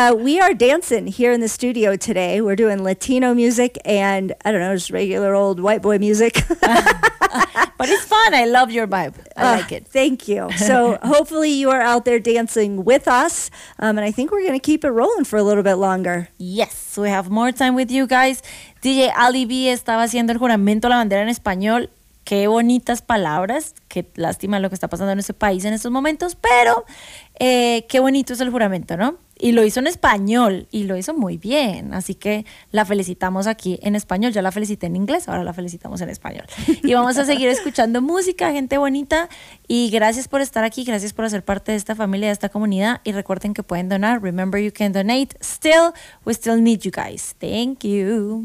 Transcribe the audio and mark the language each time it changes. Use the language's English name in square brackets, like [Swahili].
[English] We are dancing here in the studio today. We're doing Latino music and, I don't know, just regular old white boy music. But it's fun. I love your vibe. I like it. Thank you. So hopefully you are out there dancing with us. And I think we're going to keep it rolling for a little bit longer. Yes, we have more time with you guys. [Spanish] DJ Alibi estaba haciendo el juramento a la bandera en español. Qué bonitas palabras. Qué lástima lo que está pasando en ese país en estos momentos, pero qué bonito es el juramento, ¿no? Y lo hizo en español y lo hizo muy bien. Así que la felicitamos aquí en español. Ya la felicité en inglés, ahora la felicitamos en español. Y vamos a seguir escuchando música, gente bonita. Y gracias por estar aquí. Gracias por ser parte de esta familia, de esta comunidad. Y recuerden que pueden donar. [English] Remember, you can donate. Still, we still need you guys. Thank you.